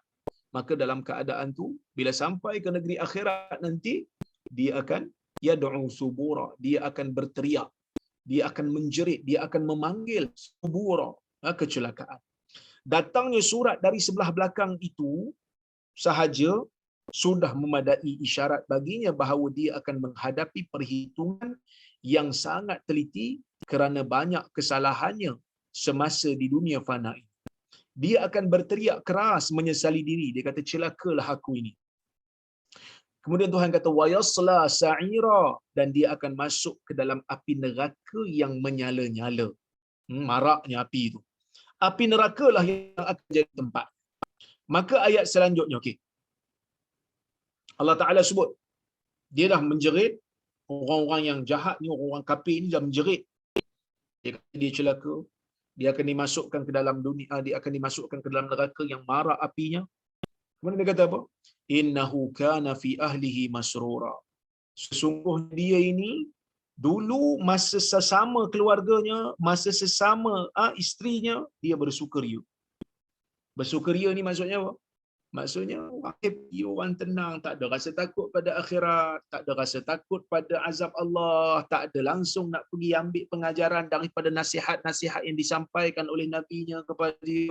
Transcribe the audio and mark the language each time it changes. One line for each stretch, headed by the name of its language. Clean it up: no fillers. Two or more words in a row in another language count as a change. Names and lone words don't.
Malay: Maka dalam keadaan tu bila sampai ke negeri akhirat nanti dia akan
Arabic: يدعو ثبورا,
Malay: dia akan berteriak, dia akan menjerit, dia akan memanggil subura, kecelakaan. Datangnya surat dari sebelah belakang itu sahaja sudah memadai isyarat baginya bahawa dia akan menghadapi perhitungan yang sangat teliti kerana banyak kesalahannya semasa di dunia fana ini. Dia akan berteriak keras menyesali diri. Dia kata celakalah aku ini. Kemudian Tuhan kata
Arabic: ويصلى سعيرا,
Malay: dan dia akan masuk ke dalam api neraka yang menyala-nyala. Maraknya api itu. Api neraka lah yang akan jadi tempat. Maka ayat selanjutnya, okey. Allah Taala sebut dia dah menjerit orang-orang yang jahat ni, orang-orang kafir ni dah menjerit. Dia kata dia celaka. Dia akan dimasukkan ke dalam dunia, dia akan dimasukkan ke dalam neraka yang marak apinya. Kemudian dia kata apa?
Arabic: إنه كان في أهله مسرورا.
Malay: Sesungguhnya dia ini dulu masa sesama keluarganya, masa sesama isterinya, dia bersukaria. Bersukaria ni maksudnya apa? Maksudnya orang happy, orang tenang, tak ada rasa takut pada akhirat, tak ada rasa takut pada azab Allah, tak ada langsung nak pergi ambil pengajaran daripada nasihat-nasihat yang disampaikan oleh nabinya kepada dia.